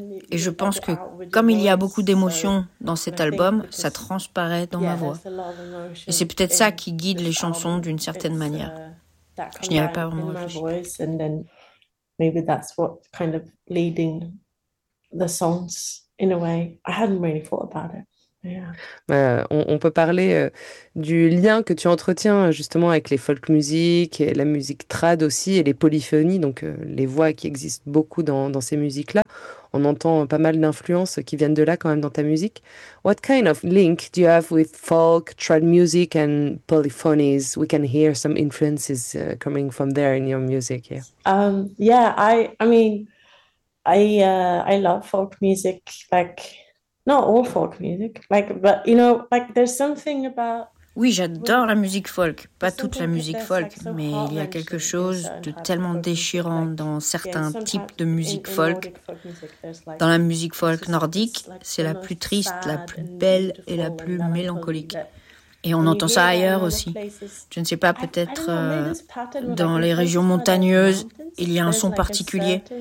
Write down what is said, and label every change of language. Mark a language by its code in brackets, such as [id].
[fr] Et je pense que comme il y a beaucoup d'émotions dans cet album, ça transparaît dans ma voix. Et c'est peut-être ça qui guide les chansons d'une certaine manière. Je n'y avais pas vraiment réfléchi. [en] In a way, I hadn't really thought about it. [fr] On peut parler du lien que tu entretiens justement avec les folk music et la musique trad aussi et les polyphonies, donc les voix qui existent beaucoup dans ces musiques-là. On entend pas mal d'influences qui viennent de là quand même dans ta musique. [en] What kind of link do you have with folk, trad music and polyphonies? We can hear some influences coming from there in your music. Yeah, I love folk music, not all folk music, but you know, there's something about... [fr] Oui, j'adore la musique folk, pas toute la musique folk, mais il y a quelque chose de tellement déchirant dans certains types de musique folk. Dans la musique folk nordique, c'est la plus triste, la plus belle et la plus mélancolique. Et on entend ça ailleurs aussi. Je ne sais pas, peut-être dans les régions montagneuses, il y a un son particulier.